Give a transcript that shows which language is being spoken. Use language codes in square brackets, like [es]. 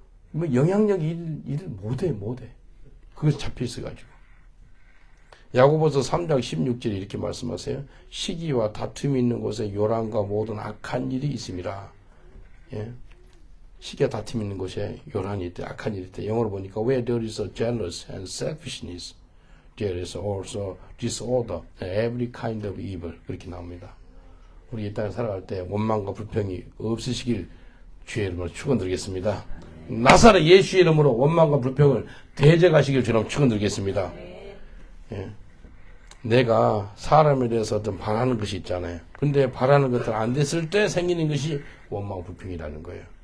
[ko] 뭐 영향력 일을 못해. 그것이 잡혀 있어가지고. 야고보서 3장 16절에 이렇게 말씀하세요. 시기와 다툼이 있는 곳에 요란과 모든 악한 일이 있습니다. 예. 시기와 다툼이 있는 곳에 요란이 있대, 악한 일이 있대. 영어로 보니까 [en] where there is a jealous and selfishness, there is also disorder and every kind of evil. [ko] 그렇게 나옵니다. 우리 이 땅에 살아갈 때 원망과 불평이 없으시길 주의 이름으로 축원드리겠습니다. 나사렛 예수의 이름으로 원망과 불평을 대적하시길 주님 축원드리겠습니다. 예. 내가 사람에 대해서 어떤 바라는 것이 있잖아요. 근데 바라는 것들 안 됐을 때 생기는 것이 원망 불평이라는 거예요.